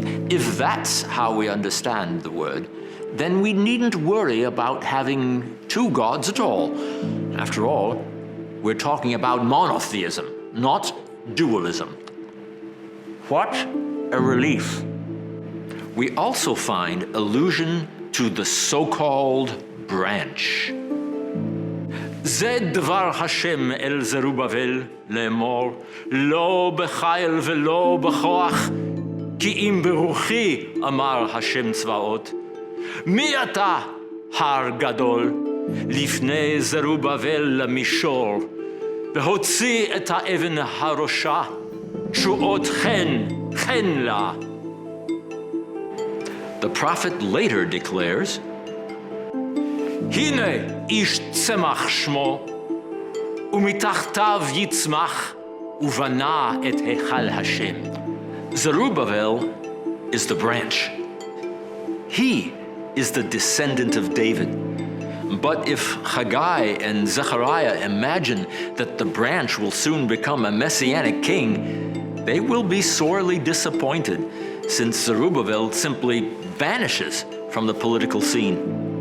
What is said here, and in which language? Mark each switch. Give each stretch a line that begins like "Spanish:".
English: If that's how we understand the word, then we needn't worry about having 2 gods at all. After all, we're talking about monotheism, not dualism. What a relief. We also find allusion to the so-called branch.
Hebrew: זה דבר השם אל זרובבל לאמור, לא בחיל ולא בכוח, כי אם ברוחי אמר השם צבאות. מי אתה, הר גדול, לפני זרובבל למישור, והוציא את האבן הראשה, תשועות חן לה.
English: The prophet later declares,
Hebrew: הנה איש צמח שמו, ומתחתיו יצמח, ובנה את היכל השם.
English: Zerubbabel is the branch. He is the descendant of David. But if Haggai and Zechariah imagine that the branch will soon become a messianic king, they will be sorely disappointed, since Zerubbabel simply vanishes from the political scene.